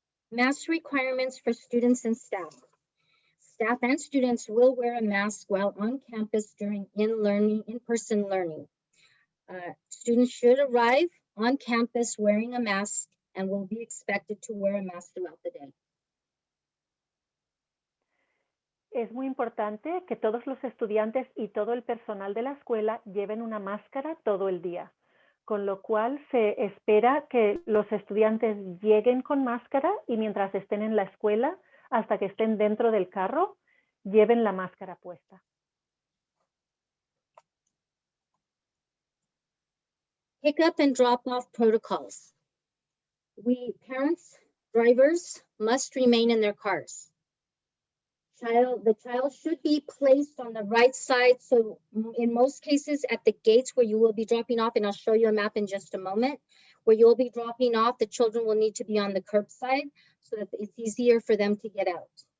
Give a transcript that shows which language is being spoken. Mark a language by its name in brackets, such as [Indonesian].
[English] Mask requirements for students and staff. Staff and students will wear a mask while on campus during in-person learning. Students should arrive on campus wearing a mask and will be expected to wear a mask throughout the day. [Spanish] Es muy importante que todos los estudiantes y todo el personal de la escuela lleven una máscara todo el día, con lo cual se espera que los estudiantes lleguen con máscara y mientras estén en la escuela, hasta que estén dentro del carro, lleven la máscara puesta. [English] Pick up and drop off protocols. Parents, drivers must remain in their cars. The child should be placed on the right side. So in most cases at the gates where you will be dropping off, and I'll show you a map in just a moment, where you'll be dropping off, the children will need to be on the curbside so that it's easier for them to get out.